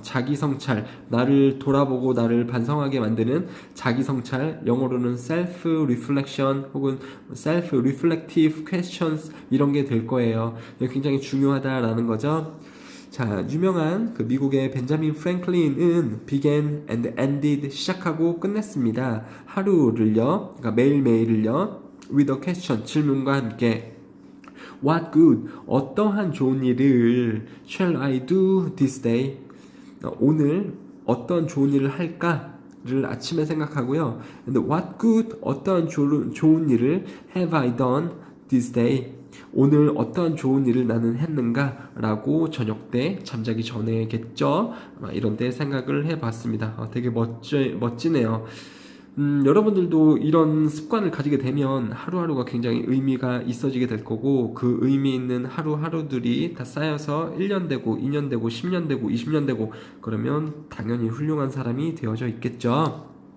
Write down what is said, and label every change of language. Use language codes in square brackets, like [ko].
[ko] 자기 성찰, 나를 돌아보고 나를 반성하게 만드는 자기 성찰, 영어로는 self-reflection 혹은 [en] self-reflective questions [ko] 이런 게 될 거예요. 굉장히 중요하다라는 거죠. 자, 유명한 그 미국의 벤자민 프랭클린은 [en] began and ended [ko] 시작하고 끝냈습니다. 하루를요, 그러니까 매일매일을요, [en] with a question, [ko] 질문과 함께 [en] What good, [ko] 어떠한 좋은 일을 [en] shall I do this day? [ko] 오늘 어떤 좋은 일을 할까를 아침에 생각하고요. [en] And what good, [ko] 어떠한 좋은 일을 [en] have I done this day? [ko] 오늘 어떠한 좋은 일을 나는 했는가? 라고 저녁 때 잠자기 전에겠죠? 이런 때 생각을 해봤습니다. 되게 멋지네요. 여러분들도 이런 습관을 가지게 되면 하루하루가 굉장히 의미가 있어지게 될 거고, 그 의미 있는 하루하루들이 다 쌓여서 1년 되고 2년 되고 10년 되고 20년 되고 그러면 당연히 훌륭한 사람이 되어져 있겠죠.